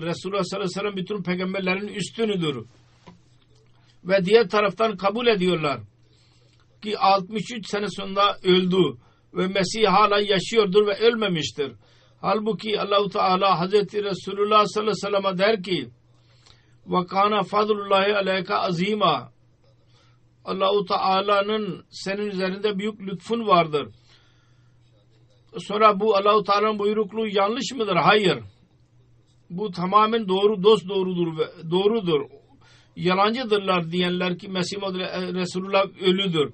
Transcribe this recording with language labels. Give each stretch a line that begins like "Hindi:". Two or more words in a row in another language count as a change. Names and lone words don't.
Turkish: Resulullah
Arabic: صلى الله عليه وسلم
Turkish: bütün peygamberlerin üstünüdür. Ve diğer taraftan kabul ediyorlar ki 63 sene sonra öldü ve Mesih hala yaşıyordur ve ölmemiştir. Halbuki Allah-u Teala Hazreti Resulullah
Arabic: صلى الله عليه وسلم'e
Turkish: der ki
Arabic: وَكَانَ فَضْلُ اللّٰهِ عَلَيْكَ عَظِيمًا.
Turkish: Allah-u Teala'nın senin üzerinde büyük lütfun vardır. Sonra bu Allah-u Teala'nın buyrukluğu yanlış mıdır? Hayır. Bu tamamen doğru, doğrudur. Yalancıdırlar diyenler ki Mesih Resulullah ölüdür.